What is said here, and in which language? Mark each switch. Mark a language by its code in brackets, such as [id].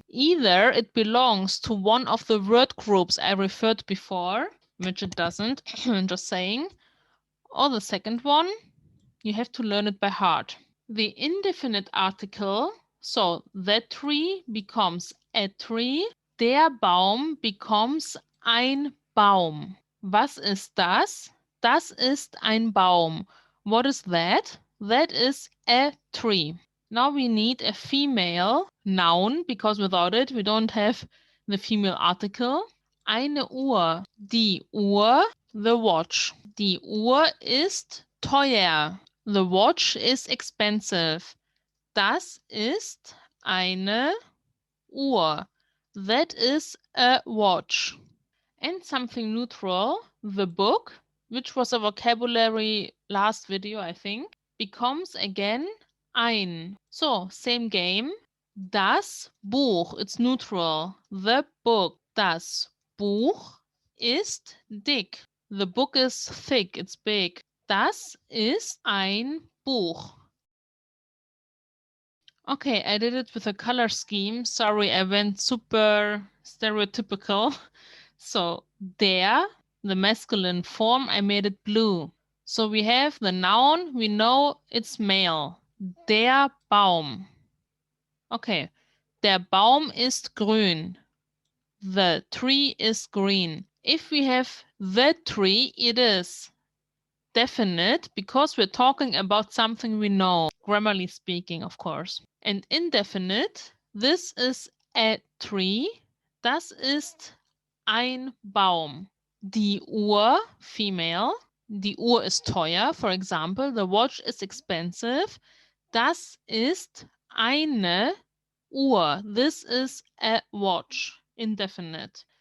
[en] Either it belongs to one of the word groups I referred before, which it doesn't, just saying. Or the second one, you have to learn it by heart. The indefinite article, so that tree becomes a tree. [de] Der Baum becomes ein Baum. Was ist das? Das ist ein Baum. [en] What is that? That is a tree. Now we need a female noun, because without it, we don't have the female article. [de] Eine Uhr. Die Uhr [en] the watch. [de] Die Uhr ist teuer. [en] The watch is expensive. [de] Das ist eine Uhr. [en] That is a watch. And something neutral, the book, which was a vocabulary last video, I think, becomes again ein. So, same game. Das Buch, it's neutral. The book, [de] das Buch ist dick. [en] The book is thick, it's big. [de] Das ist ein Buch. [en] Okay, I did it with a color scheme. Sorry, I went super stereotypical. So, der, the masculine form, I made it blue. So we have the noun, we know it's male. [de] Der Baum. Okay, der Baum ist grün. [en] The tree is green. If we have the tree, it is definite because we're talking about something we know, grammarly speaking, of course. And indefinite, this is a tree, [de] das ist ein Baum. [en] Die Uhr, female, [de] die Uhr ist teuer, [en] for example, the watch is expensive, [de] das ist eine Uhr, [en] this is a watch, indefinite.